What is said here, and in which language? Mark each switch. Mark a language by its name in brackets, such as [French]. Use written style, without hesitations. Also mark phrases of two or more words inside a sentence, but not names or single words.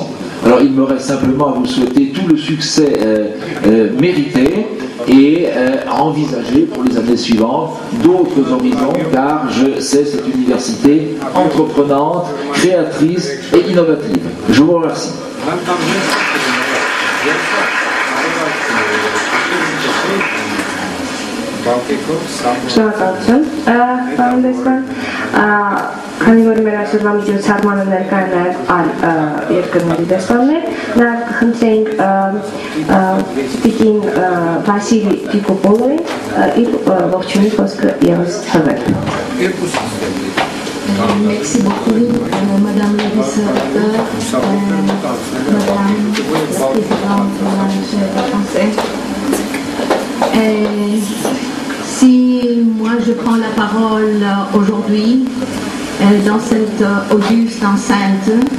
[French] Alors il me reste simplement à vous souhaiter tout le succès mérité et à envisager pour les années suivantes d'autres horizons, car je sais cette université entreprenante, créatrice et innovative. Je vous remercie. [Armenian] Շնորհակալություն, պարոն Դեսպան, քանի որ մեր այսօրվա միջոցառմանը ներկա են նաև այլ երկրների դեսպաններ, նաև կխնդրենք տիկին Վասիլի Տիկոպոլոյին իր ողջունի խոսքը ևս հղել։ [French] Merci beaucoup, Madame la vice-recteur, Madame la présidente de la Chaire français. Si moi je prends la parole aujourd'hui dans cette auguste enceinte,